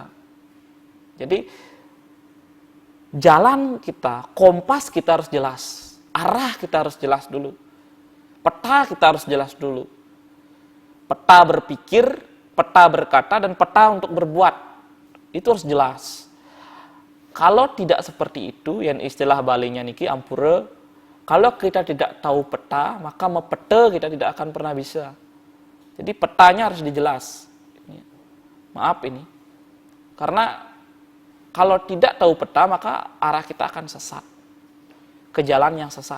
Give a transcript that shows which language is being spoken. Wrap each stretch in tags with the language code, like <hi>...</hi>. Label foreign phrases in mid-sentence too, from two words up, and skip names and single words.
<id>Jadi, jalan kita, kompas kita harus jelas. Arah kita harus jelas dulu. Peta kita harus jelas dulu. Peta berpikir, peta berkata, dan peta untuk berbuat. Itu harus jelas. Kalau tidak seperti itu, yang istilah balinya</id> <ban>niki ampura,</ban> <id>kalau kita tidak tahu peta, maka mepete kita tidak akan pernah bisa. Jadi petanya harus dijelas. Maaf ini. Karena kalau tidak tahu peta, maka arah kita akan sesat. Ke jalan yang sesat.</id>